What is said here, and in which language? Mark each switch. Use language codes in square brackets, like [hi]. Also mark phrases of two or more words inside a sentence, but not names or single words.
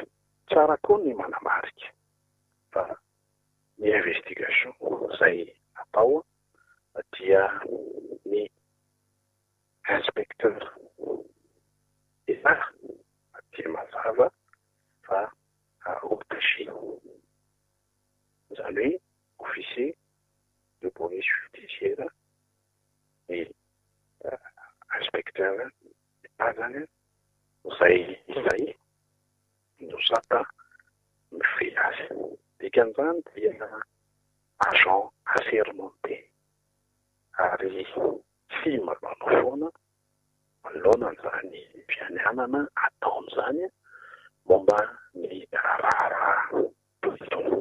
[mg] Tsara koa ny manamarika fa ny investigation izay atao dia ny [fr] inspecteur d'État [mg] dia mazava fa attaché izany hoe [fr] officier de police judiciaire et inspecteur d'État [mg] zany izay no sata mifehy azy. Dikan'izany dia [fr] agent assermenté [mg] ary tsy manao foana manoloana an'izany fianianana ataon'izany momba ny raharaha toy itony.